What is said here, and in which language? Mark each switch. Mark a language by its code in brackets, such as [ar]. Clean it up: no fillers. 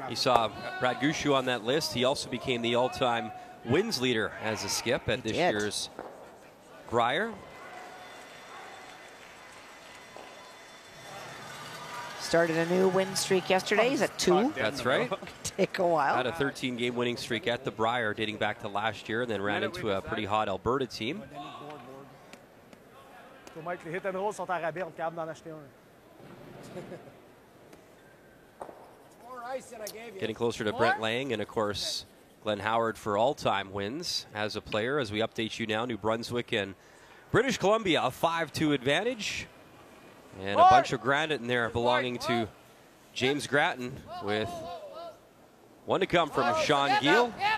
[en] He saw Brad Gushu on that list. He also became the all-time wins leader as a skip at this year's Brier. Started a new win streak yesterday. He's at 2. That's right. Take a while. Had a 13-game winning streak at the Brier dating back to last year, and then ran into a pretty hot Alberta team. [fr] Mike, les hit and rolls sont à rabais, on est capable d'en acheter un. [en] More ice than I gave you. Getting closer to Brent Lang, and of course, Glenn Howard for all-time wins as a player. As we update you now, New Brunswick and British Columbia, a 5-2 advantage. And a bunch of granite in there belonging to James Gratton, with one to come from Sean Gill.